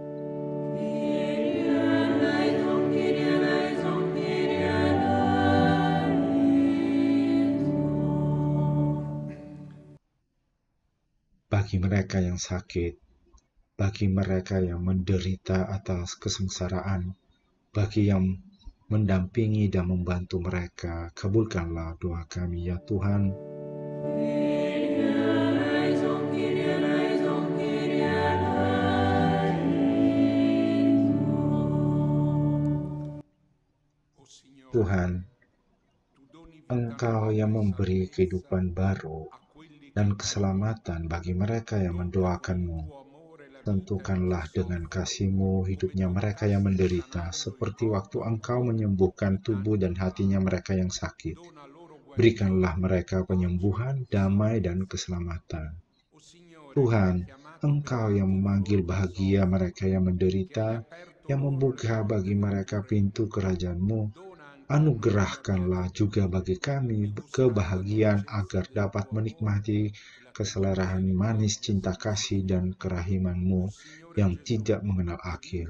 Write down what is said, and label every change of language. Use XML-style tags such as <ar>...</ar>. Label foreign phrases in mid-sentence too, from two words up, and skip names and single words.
<id>Bagi mereka yang sakit, bagi mereka yang menderita atas kesengsaraan, bagi yang mendampingi dan membantu mereka, kabulkanlah doa kami ya Tuhan.</id> <it>o Signore,</it> <id>Tuhan,</id> <it>tu doni vita</it> <id>Engkau</id> <it>nuova</it> <id>yang</id> <it>e</it> <id>memberi</id> <it>salvezza</it> <id>kehidupan baru</id> <it>a quelli che</it> <id>dan</id> <it>ti</it> <id>keselamatan bagi mereka yang</id> <it>dobbiamo il</it> <id>mendoakan-Mu.</id> <it>tuo amore e la</it> <id>Tentukanlah dengan kasih-Mu hidupnya mereka yang menderita, seperti waktu Engkau menyembuhkan tubuh dan hatinya mereka yang sakit. Berikanlah mereka penyembuhan, damai, dan keselamatan. Tuhan, Engkau yang memanggil bahagia mereka yang menderita, yang membuka bagi mereka pintu kerajaan-Mu, anugerahkanlah juga bagi kami kebahagiaan agar dapat menikmati keselarahan manis cinta kasih dan kerahiman-Mu yang tidak mengenal akhir.</id>